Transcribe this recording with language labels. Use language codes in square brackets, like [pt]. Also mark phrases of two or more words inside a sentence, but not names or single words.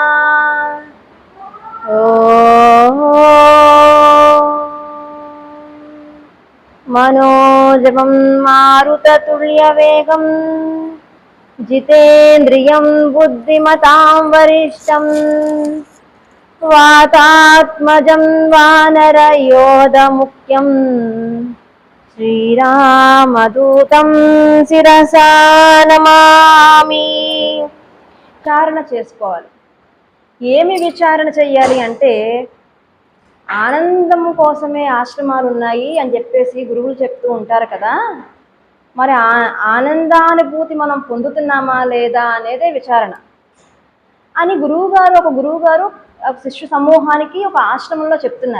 [sa] मनोजवं मारुततुल्यवेगं जितेन्द्रियं बुद्धिमतां वरिष्ठं वातात्मजं वानरयोधमुख्यं श्रीरामदूतं శిరసా నమామి. [te] విచారణ చేసుకోవాలి. ఏమి విచారణ చెయ్యాలి అంటే ఆనందం కోసమే ఆశ్రమాలు ఉన్నాయి అని చెప్పేసి గురువులు చెప్తూ ఉంటారు కదా. మరి ఆనందానుభూతి మనం పొందుతున్నామా లేదా అనేదే విచారణ అని ఒక గురువుగారు శిష్యు సమూహానికి ఒక ఆశ్రమంలో చెప్తున్నారు.